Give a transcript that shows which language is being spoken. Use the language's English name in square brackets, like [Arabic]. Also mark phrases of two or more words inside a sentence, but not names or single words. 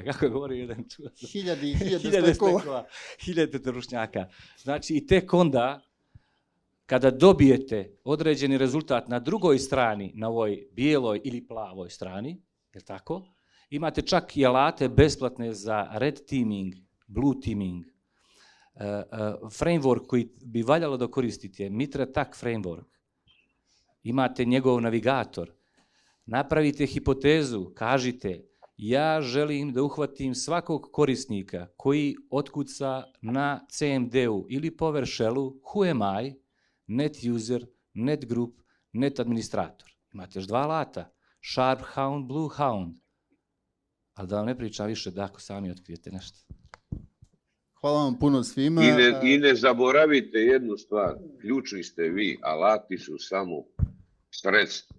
[Serbian] Kako govori jedan čuvac? 1000 sklekova. 1000 trbušnjaka. Znači, i tek onda, kada dobijete određeni rezultat na drugoj strani, na ovoj bijeloj ili plavoj strani, je tako? Imate čak i alate besplatne za [English] red teaming, blue teaming. [Serbian] Framework koji bi valjalo da koristite je MitraTac framework. Imate njegov navigator. Napravite hipotezu, kažite, ja želim da uhvatim svakog korisnika koji otkuca na CMD-u ili PowerShellu, [English] who am I, net user, net group, net administrator. [Serbian] Imate još 2 alata, Sharphound, Bluehound. Ali da vam ne pričam više da ako sami otkrijete nešto. Hvala vam puno svima. I ne zaboravite jednu stvar, ključni ste vi, alati su samo sredstvo.